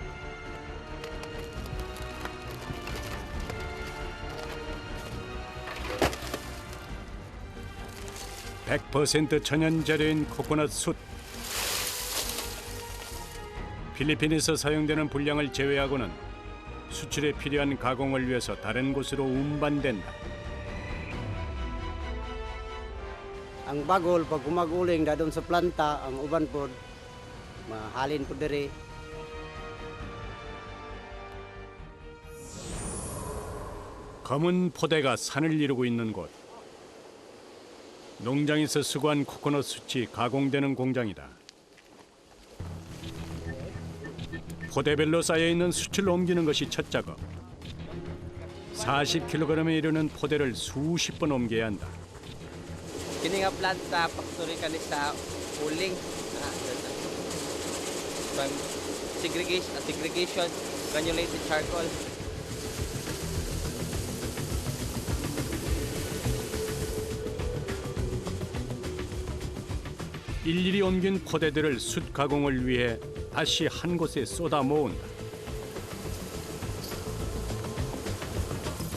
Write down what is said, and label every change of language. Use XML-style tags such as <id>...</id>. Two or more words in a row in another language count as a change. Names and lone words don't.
<ko>(100% 천연 재료인 코코넛 숯). 필리핀에서 사용되는 분량을 제외하고는 수출에 필요한 가공을 위해서 다른 곳으로 운반된다.</ko> <ceb>Ang bagol pag gumaguling dadon sa planta, ang uban pod mahalin pod diri.</ceb> <ko>검은 포대가 산을 이루고 있는 곳. 농장에서 수거한 코코넛 숯이 가공되는 공장이다. 포대별로 쌓여있는 숯을 옮기는 것이 첫 작업. 40kg에 이르는 포대를 수십 번 옮겨야 한다.</ko> <ceb>Kini nga plant sa factory kani sa uling.</ceb> <en>From segregation, granulated charcoal.</en> <ko>일일이 옮긴 포대들을 숯 가공을 위해 다시 한 곳에 쏟아 모은다.</ko>